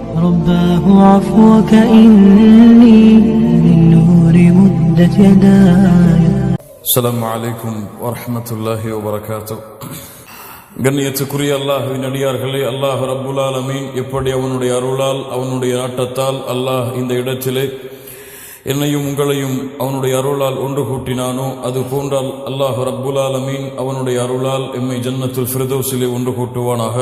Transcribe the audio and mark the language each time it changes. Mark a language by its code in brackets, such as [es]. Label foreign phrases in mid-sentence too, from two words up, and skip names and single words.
[ar] رباه عفوك إني من نور مدت يداي. السلام عليكم ورحمة الله وبركاته. [ta] கண்ணியத்துக்குரிய அல்லாஹ்வின் அடியார்களே, [ar] الله رب العالمين [ta] எப்படி அவனுடைய அருளால் அவனுடைய நாட்டத்தால் அல்லாஹ் இந்த இடத்திலே என்னையும் உங்களையும் அவனுடைய அருளால் ஒன்று கூட்டினானோ அது போன்றால் [ar] الله رب العالمين [ta] அவனுடைய அருளால் எம்மை ஜன்னத்துல் ஃபிர்தௌஸிலே ஒன்று கூட்டுவானாக.